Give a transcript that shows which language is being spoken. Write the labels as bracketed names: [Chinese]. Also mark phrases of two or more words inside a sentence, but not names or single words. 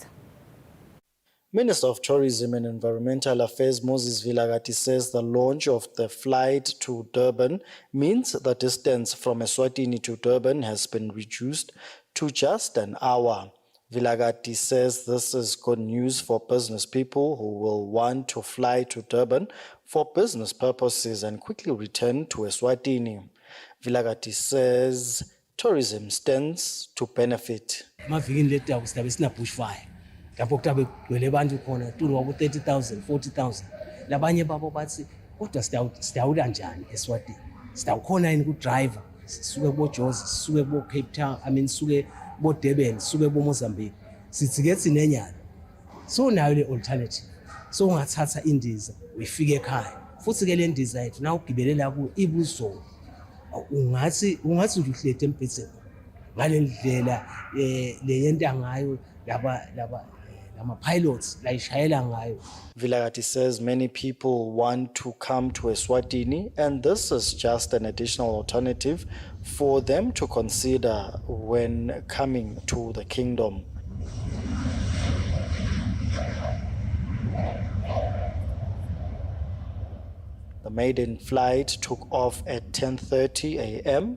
[English] Minister of Tourism and Environmental Affairs Moses Vilakazi says the launch of the flight to Durban means the distance from Eswatini to Durban has been reduced to just an hour. Vilakazi says this is good news for business people who will want to fly to Durban for business purposes and quickly return to Eswatini. Vilakazi says tourism stands to benefit. [Swati] Lapho kutabe kugcwele abantu khona tulu wabo 30,000 40,000 labanye babo bathi kodwa sitawuda njani eSwatini sitawukhona yini kudriver sisuke kubo Jozi sisuke kubo Cape Town sisuke kubo Durban sisuke kubo Mozambique sithi ke sinenyana so nayo le alternative so ungathatha indiza uyifike ekhaya futhi ke le ndiza yethu na ugibelela ku ibuzo ungathi nje uhlete empetheni ngale ndlela le yenta ngayo laba pilots [English] Vilakazi says many people want to come to Eswatini and this is just an additional alternative for them to consider when coming to the kingdom. The maiden flight took off at 10:30 a.m.